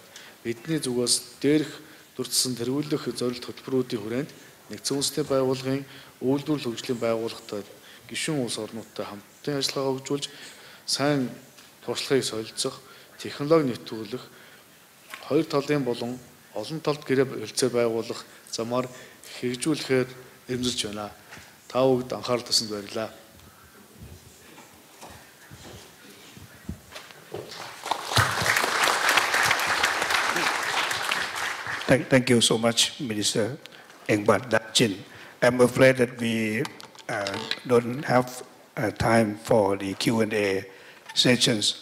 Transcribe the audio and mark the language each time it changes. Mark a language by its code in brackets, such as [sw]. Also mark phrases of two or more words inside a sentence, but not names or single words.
[mn] Бидний зүгээс дээрх дурдсан тэргүүлэх зорилт хөтөлбөрүүдийн хүрээнд нэгдсэн үндэсний байгууллагын үйлдвэрлэл хөгжлийн байгууллагатай гишүүн улс орнуудтай хамтдан ажиллагаа хөгжүүлж сайн туршлагыг солилцох, технологи нэвтрүүлэх, хоёр талын болон олон талд гэрээ хэлцээ байгуулах замаар хэрэгжүүлэхээр эрмэлж байна. Та бүгд анхаарал татсанд баярлалаа. [en] Thank you so much, Minister Engbat Dachin. I'm afraid that we don't have time for the Q&A sessions.